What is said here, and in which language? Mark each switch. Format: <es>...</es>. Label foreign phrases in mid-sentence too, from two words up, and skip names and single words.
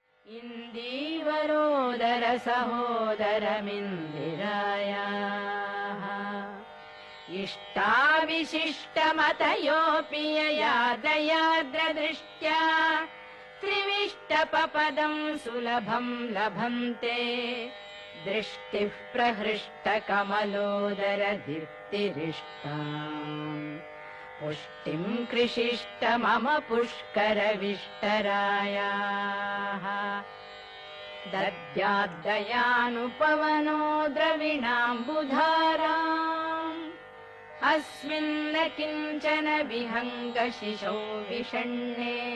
<sa>ఇందీవరోదర సహోదరమిందిరాయాః ఇష్టావిశిష్టమతయోపి యయాద్రయాద్రదృష్ట్యా త్రివిష్టపపదం సులభం లభంతే దృష్టిః ప్రహృష్టకమలోదర దీప్తిరిష్టాం पुष्टिं कृषिष्ट मम पुष्करविष्टरायाः दद्याद्दयानुपवनो द्रविणाम्बुधाराम् अस्मिन्न किञ्चन विहङ्गशिशौ विषण्णे</sa>